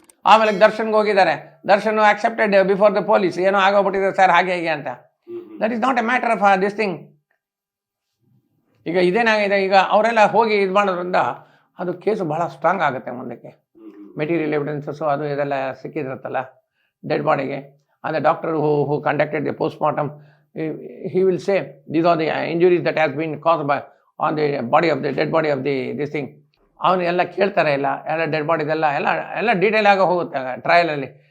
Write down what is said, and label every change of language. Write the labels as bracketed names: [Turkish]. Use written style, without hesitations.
[Kannada] ಆಮೇಲೆ ದರ್ಶನ್ಗೆ ಹೋಗಿದ್ದಾರೆ, Darshan [English] accepted before the police, [Kannada] ಏನೋ ಆಗೋಗ್ಬಿಟ್ಟಿದೆ ಸರ್ ಹಾಗೆ ಹೀಗೆ ಅಂತ. [English] That is not a matter of this thing. [Kannada] ಈಗ ಇದೇನಾಗಿದೆ, ಈಗ ಅವರೆಲ್ಲ ಹೋಗಿ ಇದು ಮಾಡೋದ್ರಿಂದ ಅದು ಕೇಸು ಭಾಳ ಸ್ಟ್ರಾಂಗ್ ಆಗುತ್ತೆ ಮುಂದಕ್ಕೆ. ಮೆಟೀರಿಯಲ್ ಎವಿಡೆನ್ಸಸ್ಸು ಅದು ಇದೆಲ್ಲ ಸಿಕ್ಕಿದಿರುತ್ತಲ್ಲ ಡೆಡ್ ಬಾಡಿಗೆ. ಅಂದರೆ [English] Doctor who conducted the post mortem, he will say these are the injuries that has been caused by on the body of the dead body of the this thing. [Kannada] ಅವನು ಎಲ್ಲ ಕೇಳ್ತಾರೆ, ಎಲ್ಲ dead ಬಾಡಿದೆಲ್ಲ ಎಲ್ಲ detail ಆಗಿ ಹೋಗುತ್ತೆ ಟ್ರಯಲಲ್ಲಿ.